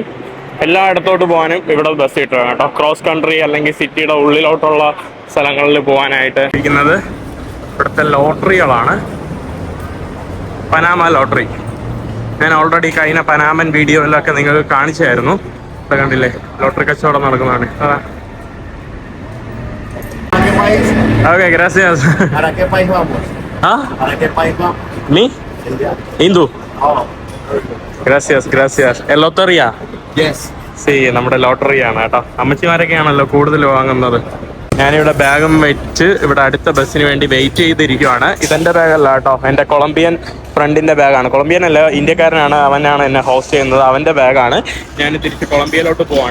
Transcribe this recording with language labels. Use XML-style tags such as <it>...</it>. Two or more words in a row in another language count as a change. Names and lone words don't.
<ml>എല്ലായിടത്തോട്ട് പോകാനും ഇവിടെ ബസ് കിട്ടുക കേട്ടോ.</ml> <en>cross country</en> <ml>അല്ലെങ്കിൽ സിറ്റിയുടെ ഉള്ളിലോട്ടുള്ള സ്ഥലങ്ങളിൽ പോകാനായിട്ട് ഇരിക്കുന്നത് ഇവിടുത്തെ ലോട്ടറികളാണ്. പനാമ ലോട്ടറി ഞാൻ ഓൾറെഡി കഴിഞ്ഞ പനാമൻ വീഡിയോയിലൊക്കെ നിങ്ങൾക്ക് കാണിച്ചായിരുന്നു. ഇവിടെ കണ്ടില്ലേ ലോട്ടറി കച്ചവടം നടക്കുന്നതാണ്.</ml> <es>okay, gracias. ¿Mi? Hindu. Gracias. ¿El lotería? Yes. Sí,</es> <ml>നമ്മുടെ ലോട്ടറിയാണ് കേട്ടോ. അമ്മച്ചിമാരൊക്കെയാണല്ലോ കൂടുതൽ വാങ്ങുന്നത്. ഞാനിവിടെ ബാഗും വെച്ച് ഇവിടെ അടുത്ത ബസ്സിന് വേണ്ടി വെയിറ്റ് ചെയ്തിരിക്കുവാണ്. ഇതെൻ്റെ ബാഗല്ല കേട്ടോ, എൻ്റെ കൊളംബിയൻ ഫ്രണ്ടിൻ്റെ ബാഗാണ്. കൊളംബിയൻ അല്ല, ഇന്ത്യക്കാരനാണ്. അവനാണ് എന്നെ ഹോസ്റ്റ് ചെയ്യുന്നത്. അവൻ്റെ ബാഗാണ്. ഞാൻ തിരിച്ച് കൊളംബിയയിലോട്ട് പോവാണ്.</ml>